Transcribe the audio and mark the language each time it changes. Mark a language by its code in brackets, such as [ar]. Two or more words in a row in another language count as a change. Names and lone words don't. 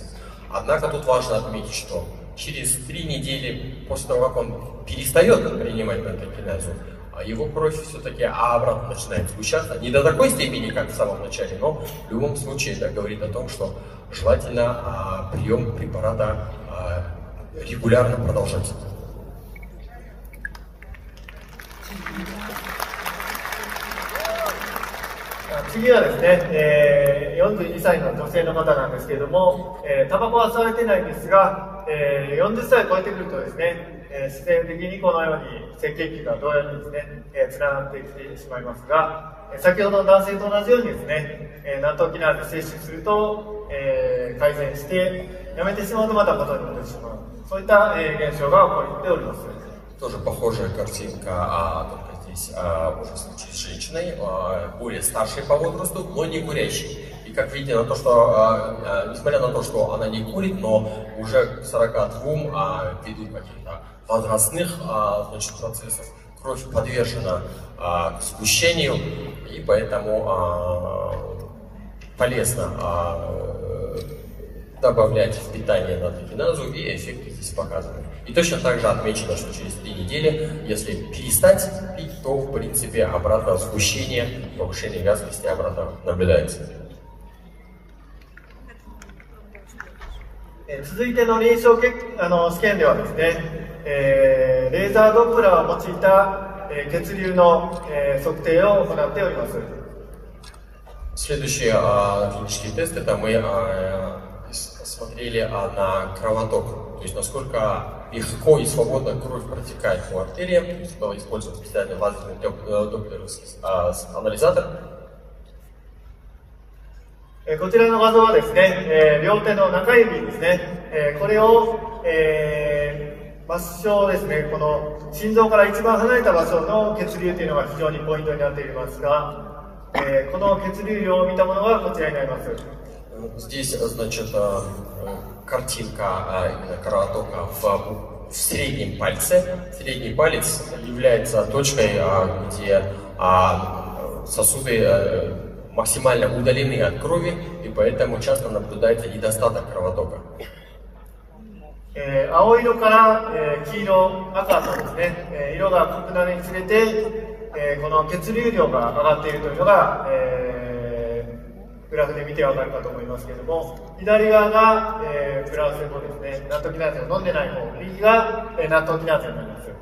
[ru] Однако тут важно отметить, что через 3 недели после того, как он перестает принимать натрокиназу, его кровь все-таки обратно начинает сгущаться. Не до такой степени, как в самом начале, но в любом случае это говорит о том, что желательно прием препарата регулярно продолжать. [ja] 次はですね、42歳の女性の方なんですけれども、タバコは吸われてないんですが、40歳を超えてくるとですね、自然的にこのように赤血球が同様にですね、つながってきてしまいますが、先ほどの男性と同じようにですね、ナトキナーゼ摂取すると、改善してやめてしまうとまた元に戻ってしまう、そういった現象が起こっております。 [ru] Тоже похожая картинка, только здесь уже случай с женщиной, более старшей по возрасту, но не курящей. И как видите, на то, что, несмотря на то, что она не курит, но уже к 42 ввиду каких-то возрастных значит, процессов кровь подвержена сгущению, и поэтому полезно добавлять в питание натрокиназу, и эффекты здесь показаны. И точно так же отмечено, что через 3 недели, если перестать пить, то в принципе обратно сгущение, повышение вязкости обратно наблюдается. [ja] 続いての臨床試験ではですね、レーザードップラーを用いた血流の測定を行っております。 [ru] Следующий клинический тест, это мы смотрели на кровоток, то есть насколько легко и свободно кровь протекает по артериям, то есть был использован специальный лазерный доплеровский анализатор. [ja] こちらの画像はですね、両手の中指ですね、これを、末梢ですね、この心臓から一番離れた場所の血流というのが非常にポイントになっていますが、この血流量を見たものがこちらになります。 [ru] Здесь, значит, картинка именно кровотока в среднем пальце. Средний палец является точкой, где сосуды максимально удалены от крови, и поэтому часто наблюдается недостаток кровотока. [ja] 青色から、黄色、赤とですね、色が濃くなるにつれて、この血流量が上がっているというのが、グラフで見てわかるかと思いますけれども、左側が、プラセボですね、ナトキナーゼを飲んでない方、右が、ナトキナーゼになります。